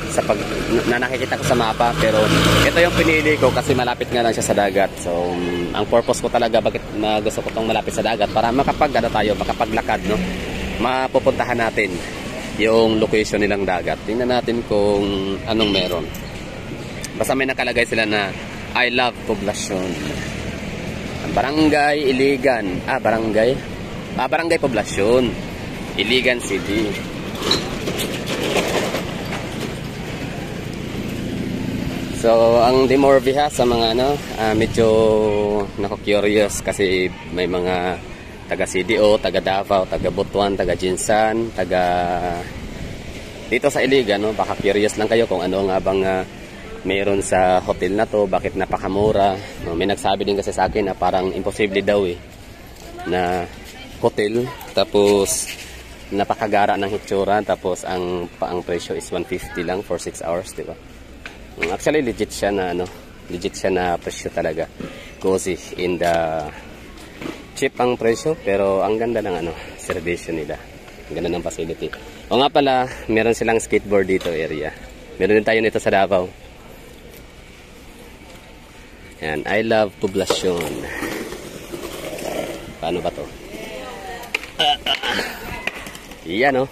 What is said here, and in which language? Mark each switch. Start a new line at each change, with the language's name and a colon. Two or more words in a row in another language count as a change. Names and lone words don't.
Filipino: Sa na nakikita ko sa mapa, pero ito yung pinili ko kasi malapit nga lang siya sa dagat. So ang purpose ko talaga bakit gusto ko tong malapit sa dagat para makapaglakad, no? Mapupuntahan natin yung location nilang dagat. Tingnan natin kung anong meron. Basta may nakalagay sila na
English: I love Poblacion.
Filipino: Barangay Iligan. Barangay Poblacion, Iligan City. So ang Dimorvi sa mga medyo nako-curious kasi may mga taga CDO, taga Davao, taga Butuan, taga Jinsan, taga dito sa Iligan, no? Baka curious lang kayo kung ano nga bang meron sa hotel na to, bakit napakamura, no? May nagsabi din kasi sa akin na parang imposible daw na hotel tapos napakagara ng hitsura, tapos ang presyo is 150 lang
English: for 6 hours,
Filipino: di ba? Actually legit siya na presyo talaga.
English: Cozy in the cheap
Filipino: ang presyo, pero ang ganda ng service nila. Ang ganda ng facility. O nga pala, meron silang skateboard dito area. Meron din tayo nito sa Davao. Yan,
English: I love Poblacion.
Filipino: Paano ba to? Iyan, no?